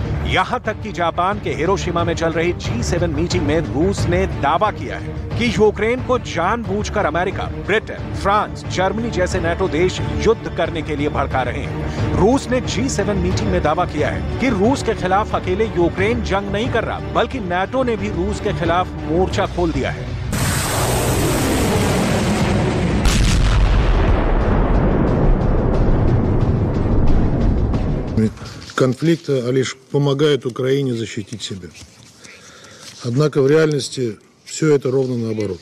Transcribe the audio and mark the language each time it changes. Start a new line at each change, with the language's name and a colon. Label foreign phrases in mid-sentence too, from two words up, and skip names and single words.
Hindi: यहां तक कि जापान के हिरोशिमा में चल रही G7 मीटिंग में रूस ने दावा किया है कि यूक्रेन को जानबूझकर अमेरिका, ब्रिटेन, फ्रांस, जर्मनी जैसे नाटो देश युद्ध करने के लिए भड़का रहे हैं। रूस ने G7 मीटिंग में दावा किया है कि रूस के खिलाफ अकेले यूक्रेन जंग नहीं कर रहा, बल्कि नाटो ने भी रूस के खिलाफ मोर्चा खोल दिया है।
Russian: Конфликт лишь помогает Украине защитить себя. Однако в реальности все это ровно наоборот.